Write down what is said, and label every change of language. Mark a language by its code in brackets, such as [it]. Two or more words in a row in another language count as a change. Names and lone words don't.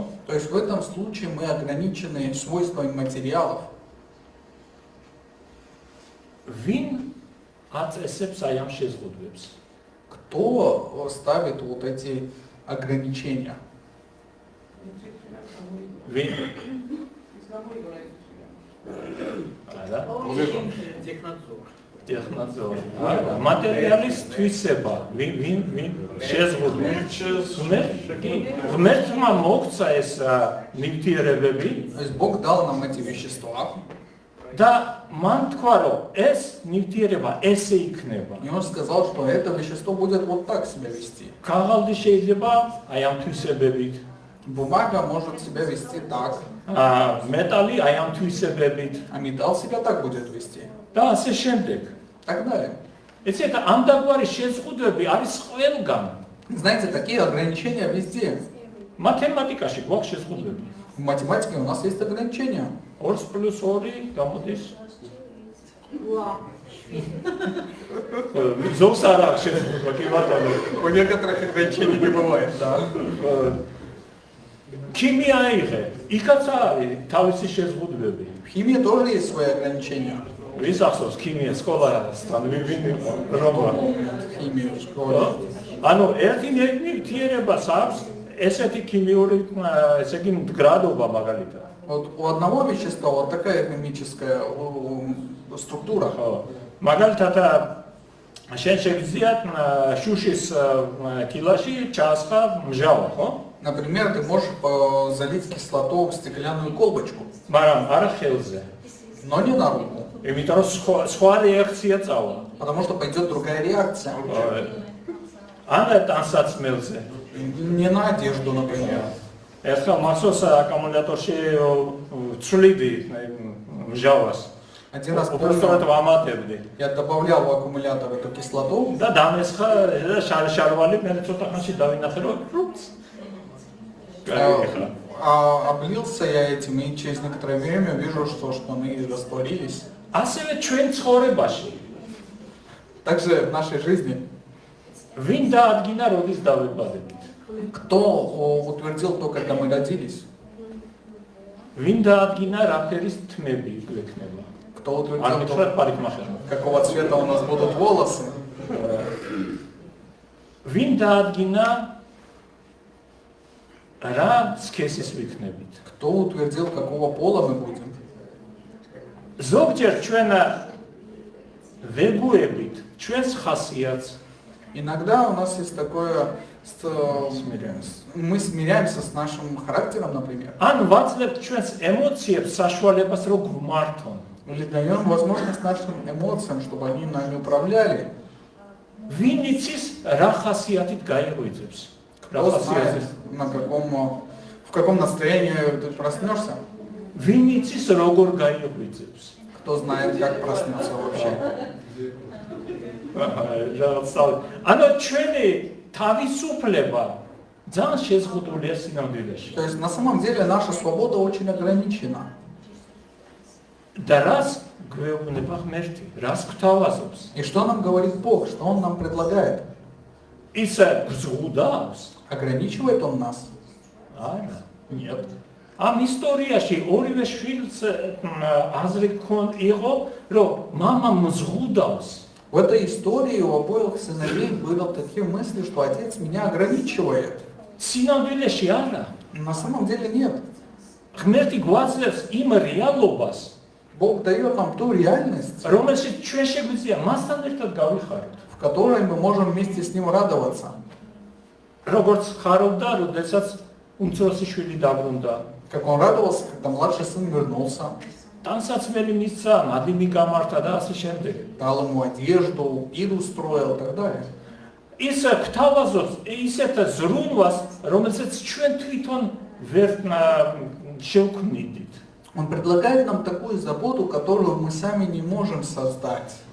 [ru] То есть в этом случае мы ограничены свойствами материалов. [ka] ვინ აწესებს აი ამ შეზღუდვებს? [ru] Кто ставит вот эти ограничения? [ka] ვინ? არა, ტექნოლოგია. არა, მატერიალის თვისება. ვინ შეზღუდვებს? ღმერთმა მოგცა ეს ნივთიერებები [ru] То есть Бог дал нам эти вещества, [ka] და მან თქვა, რომ ეს ნივთიერება ესე იქნება. [ru] и Он сказал, что это вещество будет вот так себя вести. [ka] ქაღალდი შეიძლება აი ამ თვისებებით, [ru] Бумага может себя вести так, [ka] მეტალი აი ამ თვისებებით [ru] а металл себя так будет вести. [ka] და ასე შემდეგ. [ru] Так далее. [ka] ეცეთ ამ დაგვარი შეზღუდვები არის ყველგან. [ru] Знаете, такие ограничения везде. [ka] მათემატიკაში გვაქვს შეზღუდვები. [ru] В математике у нас есть ограничения. [ka] 2 + 2 გამოდის. ზოგს არ აქვს შეზღუდვა, კი ბატონო. [ru] У некоторых ограничений не бывает, да. [ka] ქიმია იღე, იქაც არის თავისი შეზღუდვები. [ru] В химии тоже есть свои ограничения. [ka] ვის ახსოვს ქიმია სკოლასთან ვინ იყო რომა? [ru] Химию в школе. [ka] ანუ ერთი ნივთიერებას აქვს ესეთი ქიმიური, ესე იგი მდგრადობა მაგალითად. [ru] Вот у одного вещества вот такая химическая структура. [ka] ხო. მაგალითად შენ შეგვიძლია შუშის კილაში ჩაასხა მჟავა, ხო? [ru] Например, ты можешь залить кислоту в стеклянную колбочку, [ka] მაგრამ არა ხელზე. [ru] но не на руку, [ka] იმიტომ რომ სხვა რეაქცია წავა. [ru] потому что пойдет другая реакция. [ka] არა ტანსაცმელზე. [ru] Не на одежду, например. [ka] ერთხელ მასოს აკუმულატორში ცვლიდი მჟავას. [ru] Один раз [ka] უბრალოდ [ru] помню, [ka] ვამატებდი. [ru] я добавлял в аккумулятор эту кислоту, [ka] და დამესხა და შარვალი მე ცოტა ხანში დავინახე რომ [ru] облился я этим, и через некоторое время вижу, что штаны растворились. [ka] ასევე ჩვენ ცხოვრებაში [ru] Также в нашей жизни. [ka] ვინ დაადგინა როდის დავებადებით? [ru] Кто утвердил то, когда мы родились? [ka] ვინ დაადგინა რა ფერის თმები გვექნება? [ru] Кто [ka] არ [ru] утвердил то, [ka] მითხრათ პარიკმახერმა. [ru] какого цвета у нас будут волосы? [ka] ვინ დაადგინა რა სქესის ვიქნებით? [ru] Кто утвердил, какого пола мы будем? [ka] ზოგჯერ ჩვენ ვეგუებით ჩვენს ხასიათს [ru] Иногда у нас есть такое, мы смиряемся с нашим характером, например. [ka] ან ვაძლევთ ჩვენს ემოციებს საშუალებას რო გვმართონ. [ru] Или даем возможность нашим эмоциям, чтобы они нами управляли. [ka] ვინ იცის რა ხასიათით გაიღვიძებს? რა [ru] Кто знает, [ka] ხასიათით? [ru] в каком настроении ты проснешься? [ka] ვინ იცის როგორ გაიღვიძებს? [ru] Кто знает, как проснется вообще? [ka] ანუ ჩვენი თავისუფლება ძალიან შეზღუდულია სინამდვილეში. [ru] То есть на самом деле наша свобода очень ограничена. [ka] და რას გვეუბნება ღმერთი? რას გვთავაზობს? [ru] И что нам говорит Бог? Что Он нам предлагает? [ka] ისე გზღუდავს? [ru] Ограничивает Он нас? [ka] არა. [ru] Нет. [ka] ამ ისტორიაში ორივე შვილს აზრი იყო, რომ мама მზღუდავს. [ru] В этой истории у обоих сыновей было такие мысли, что отец меня ограничивает. [ka] სინამდვილეში არა. [ru] На самом деле нет. [ka] ღმერთი გვაძლევს იმ რეალობას, [ru] Бог дает нам ту реальность, [ka] რომელშიც ჩვენ შეგვიძლია მასთან ერთად გავიხაროთ. [ru] в которой мы можем вместе с Ним радоваться. [ka] როგორც ხარობდა, როდესაც უმცროსი შვილი დაბრუნდა. [ru] Как он радовался, когда младший сын вернулся, [ka] ტანსაცმელი მისცა, მადლი გამართა და ასე შემდეგ. [ru] дал ему одежду, пир устроил и так далее. [ka] ის გვთავაზობს ისეთ ზრუნვას, რომელსაც ჩვენ თვითონ ვერ შევქმნით. [ru] Он предлагает нам такую заботу, которую мы сами не можем создать.